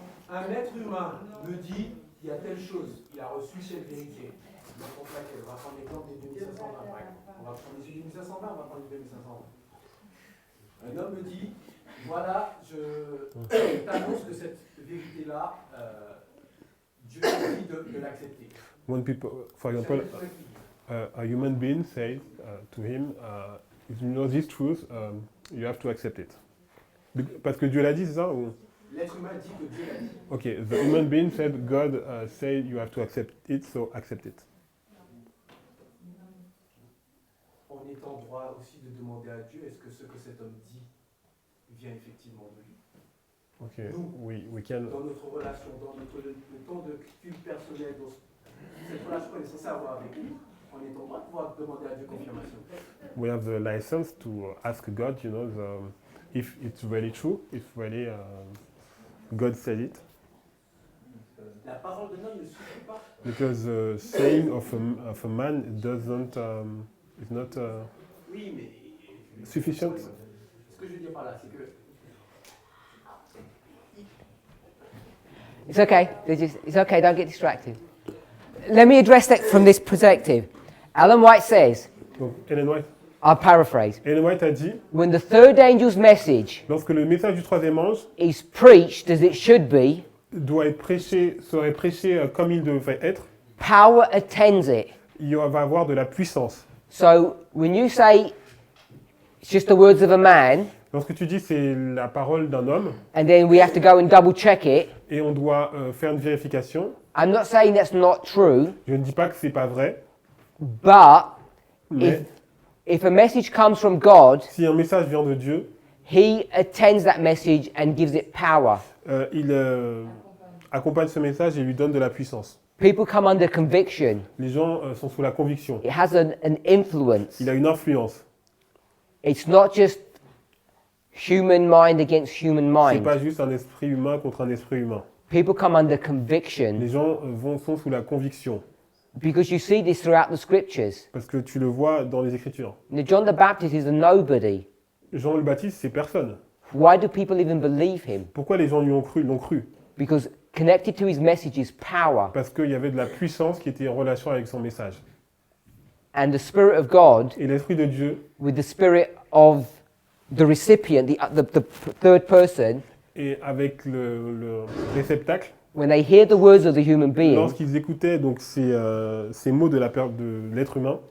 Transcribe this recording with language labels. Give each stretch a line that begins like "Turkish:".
French: Un être humain me dit, il y a telle chose, il a reçu cette vérité. On va prendre l'exemple des 2520. On va prendre les 2520, on va prendre les 2520. Un homme me dit, voilà, je t'annonce que cette vérité-là, Dieu m'a dit de l'accepter.
English: When people, for example, a human being says to him, if you know this truth, you have to accept it.
French: Parce que Dieu l'a dit, c'est ça ou? L'être humain dit que Dieu l'a dit.
English: Okay, the human being said, God said you have to accept it, so accept it.
French: On est en droit aussi de demander à Dieu, est-ce que ce que cet homme dit vient effectivement de lui?
English: Okay,
French: Nous,
English: we can.
French: dans notre relation, dans le temps de culte personnel, dans cette relation qu'on est censé avoir avec lui, on est en droit de pouvoir demander à Dieu confirmation.
English: We have the license to ask God, you know, if it's really true, if really God said it.
French: La parole de l'homme ne suffit pas.
English: Because saying of a man doesn't is not
French: Oui, mais
English: sufficient.
French: ce que je veux dire par là, c'est que
English: It's okay. It's okay. Don't get distracted. Let me address that from this perspective. Ellen White says,
French: Donc, Ellen White.
English: I'll paraphrase,
French: Ellen White a dit,
English: when the third angel's message
French: lorsque le message du troisième ange
English: is preached as it should be,
French: serait prêché comme il devrait être,
English: power attends it.
French: il va avoir de la puissance.
English: So when you say it's just the words of a man,
French: Lorsque tu dis c'est la parole d'un homme
English: and then we have to go and double check it,
French: et on doit faire une vérification,
English: I'm not saying that's not true,
French: je ne dis pas que c'est pas vrai,
English: but
French: mais
English: if a message comes from God,
French: si un message vient de Dieu,
English: He attends that message and gives it power.
French: il accompagne ce message et lui donne de la puissance.
English: People come under conviction.
French: Les gens sont sous la conviction.
English: It has an influence.
French: Il a une influence.
English: It's not just human mind against human
French: C'est
English: mind.
French: pas juste un esprit humain contre un esprit humain.
English: People come under conviction
French: Les gens sont sous la conviction
English: because you see this throughout the scriptures.
French: parce que tu le vois dans les Écritures.
English: Now, John the Baptist is a nobody.
French: Jean le Baptiste, c'est personne.
English: Why do people even believe him?
French: Pourquoi les gens lui ont cru, l'ont cru?
English: Because connected to his message is power.
French: Parce qu'il y avait de la puissance qui était en relation avec son message.
English: And the Spirit of God
French: Et l'Esprit de Dieu
English: with the spirit of the recipient, the third person,
French: et avec le réceptacle,
English: when they hear the words of the human being,
French: lorsqu'ils écoutaient donc ces mots de l'être humain,